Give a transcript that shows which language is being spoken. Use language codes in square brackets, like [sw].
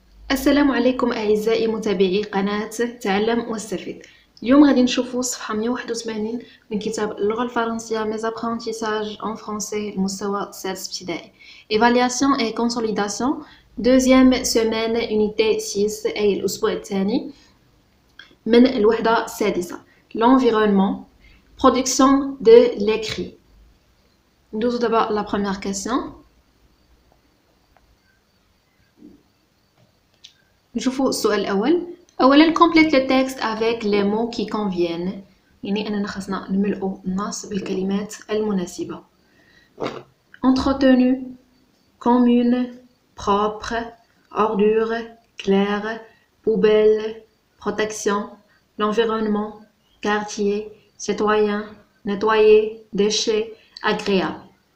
[ar] السلام عليكم أعزائي متابعي قناة تعلم واستفيد. اليوم غادي نشوفوا صفحة 181 من كتاب اللغة الفرنسية [fr] Mes apprentissages en français [ar] المستوى السادس ابتدائي. [fr] Évaluation et consolidation deuxième semaine unité 6 [ar] أي الأسبوع الثاني من الوحدة السادسة. [fr] L'environnement, production de l'écrit. [ar] ندوزو دابا [fr] la première question. [ar] نشوفوا السؤال الأول. [fr] أولا complète le texte avec les mots qui conviennent. [ar] يعني أننا خاصنا نملؤوا النص بالكلمات المناسبة. [fr] Entretenu, commune, propre, ordure, claire, poubelle, protection, l'environnement, quartier, citoyen, nettoyer, déchets, agréable.